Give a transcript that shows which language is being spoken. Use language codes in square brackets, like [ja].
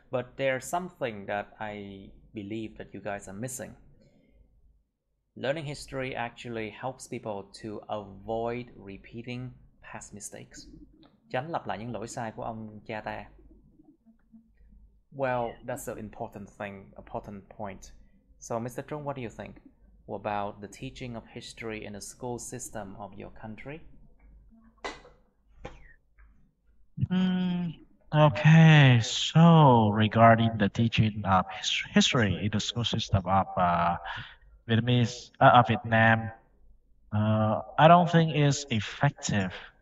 [en] But there's something that I believe that you guys are missing. Learning history actually helps people to avoid repeating past mistakes. [vi] Tránh lặp lại những lỗi sai của ông cha ta. [en] Well, that's an important thing, important point. So, Mr. Trung, what do you think about the teaching of history in the school system of your country? Okay, so regarding the teaching of history in the school system of Vietnam, I don't think it's effective.